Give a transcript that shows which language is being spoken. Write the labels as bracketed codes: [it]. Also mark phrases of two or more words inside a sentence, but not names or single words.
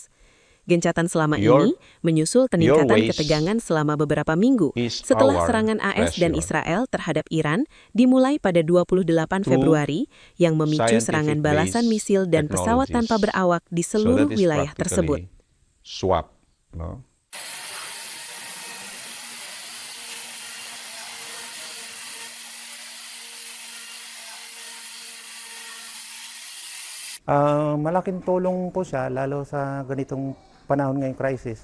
[id] Gencatan selama ini menyusul peningkatan ketegangan selama beberapa minggu setelah serangan AS dan Israel terhadap Iran dimulai pada 28 Februari yang memicu serangan balasan misil dan pesawat tanpa berawak di seluruh wilayah tersebut. [tl] Malaking tulong po siya, lalo sa ganitong panahon ngayong crisis.